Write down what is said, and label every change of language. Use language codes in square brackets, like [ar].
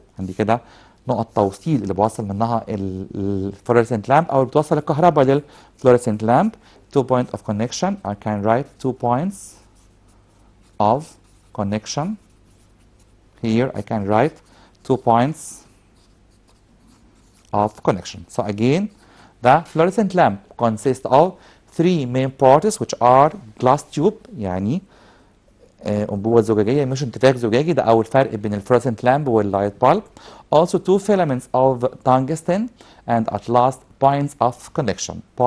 [ar] عندي كده نقط توصيل اللي بوصل منها الفلوريسنت لامب او بتوصل الكهرباء للفلوريسنت لامب. [en] 2 points of connection. I can write 2 points of connection. Here I can write 2 points of connection. So again, the fluorescent lamp consists of 3 main parts which are glass tube [ar] يعني أنبوبة زجاجية مش انتفاخ زجاجي. ده أول فرق بين الفلوrescent lamp واللايت bulb. [en] Also 2 filaments of tungsten and at last points of connection.